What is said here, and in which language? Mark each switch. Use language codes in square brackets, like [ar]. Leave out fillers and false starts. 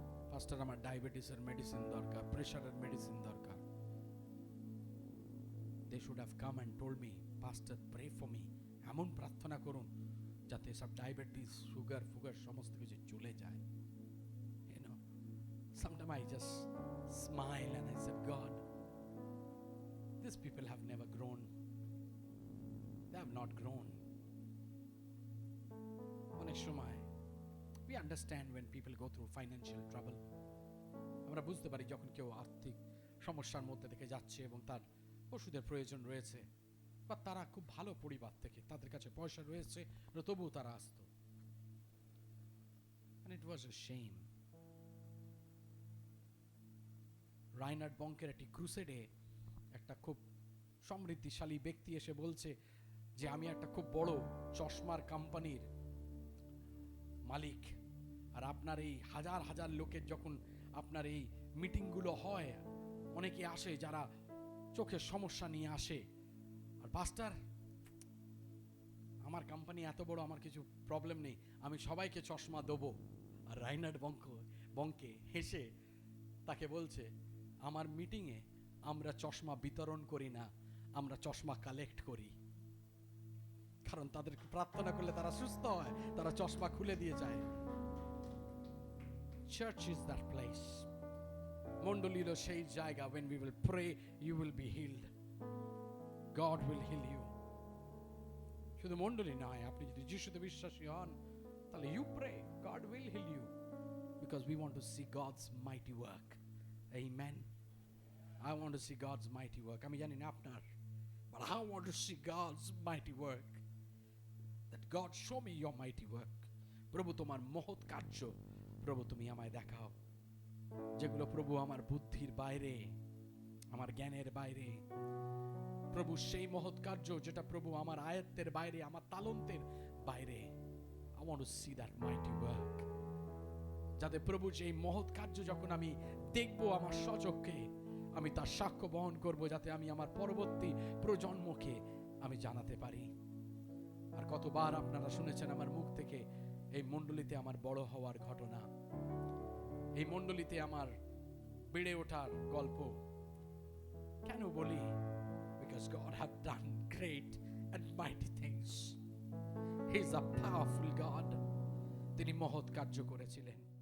[bn] পাস্টার আমার ডায়াবেটিসের মেডিসিন দরকার, প্রেশারের মেডিসিন দরকার। [en] they should have come and told me, pastor pray for me, [bn] এমন প্রার্থনা করুন যাতে সব ডায়াবেটিস সুগার ফুগার সমস্ত কিছু চলে যায়। [en] You know, sometimes I just smile and I said, God, these people have never grown. They have not grown. [bn] অনেক সময় [en] we understand when people go through financial trouble. [bn] আমরা বুঝতে পারি যখন কেউ আর্থিক সমস্যার মধ্যে থেকে যাচ্ছে এবং তার ওষুধের প্রয়োজন রয়েছে, বা তারা খুব ভালো পরিবার থেকে, তাদের কাছে পয়সা রয়েছে, তবুও তারা আসতো। [en] And it was a shame. [bn] রাইনার্ড বঙ্কের একটি ক্রুসেডে একটা খুব সমৃদ্ধিশালী ব্যক্তি এসে বলছে যে আমি একটা খুব বড় চশমার কোম্পানির মালিক, আর আপনার এই হাজার হাজার লোকের যখন আপনার এই মিটিংগুলো হয়, অনেকে আসে যারা চোখের সমস্যা নিয়ে আসে, আর পাস্টার আমার কোম্পানি এত বড়, আমার কিছু প্রবলেম নেই, আমি সবাইকে চশমা দেবো। আর রাইনার্ড বঙ্কে হেসে তাকে বলছে আমার মিটিংয়ে আমরা চশমা বিতরণ করি না, আমরা চশমা কালেক্ট করি। কারণ তাদের প্রার্থনা করলে তারা সুস্থ হয়, তারা চশমা খুলে দিয়ে যায়। [en] Church is that place. [bn] মণ্ডলী হলো সেই জায়গা, [en] when we will pray you will be healed, God will heal you। [bn] শুধু মণ্ডলী নয়, আপনি যদি যিশুতে বিশ্বাসী হন তাহলে [en] you pray, God will heal you, because we want to see God's mighty work. Amen. I want to see God's mighty work. [bn] আমি জানি না আপনার, [en] but I want to see God's mighty work. That God show me your mighty work. [bn] প্রভু তোমার মহৎ কার্য প্রভু তুমি আমায় দেখাও, যেগুলো প্রভু আমার বুদ্ধির বাইরে, আমার জ্ঞানের বাইরে। প্রভু সেই মহৎ কার্য যেটা প্রভু আমার আয়ত্তের বাইরে, আমার তালন্তের বাইরে। [en] I want to see that mighty work. [bn] যাতে প্রভু যে মহৎ কার্য যখন আমি দেখব আমার স্বচক্ষে, আমি তার সাক্ষ্য বহন করব, যাতে আমি আমার পরবর্তী প্রজন্মকে আমি জানাতে পারি। আর কতবার আপনারা শুনেছেন আমার মুখ থেকে এই মণ্ডলীতে আমার বড় হওয়ার ঘটনা, এই মণ্ডলীতে আমার বেড়ে ওঠার গল্প। কেন বলি? [en] Because God had done great and mighty things. He is a powerful God. [bn] তিনি মহৎ কার্য করেছিলেন।